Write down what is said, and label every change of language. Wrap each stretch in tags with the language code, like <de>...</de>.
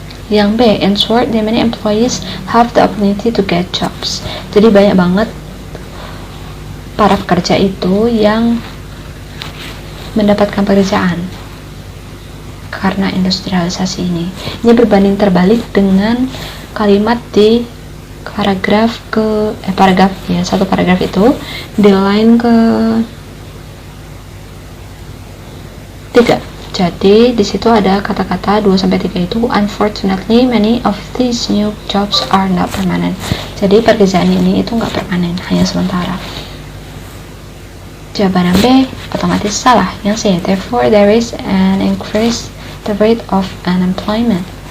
<id>Yang B,</id> <en>in short, the many employees have the opportunity to get jobs.</en> <id>Jadi banyak banget para pekerja itu yang mendapatkan pekerjaan karena industrialisasi ini. Ini berbanding terbalik dengan kalimat di satu paragraf itu di line ke 3. Jadi di situ ada kata-kata 2-3 itu,</id> <en>unfortunately many of these new jobs are not permanent.</en> <id>Jadi pekerjaan ini itu nggak permanen, hanya sementara. Jawaban B otomatis salah. Yang C,</id> <en>therefore there is an increase the rate of unemployment.</en>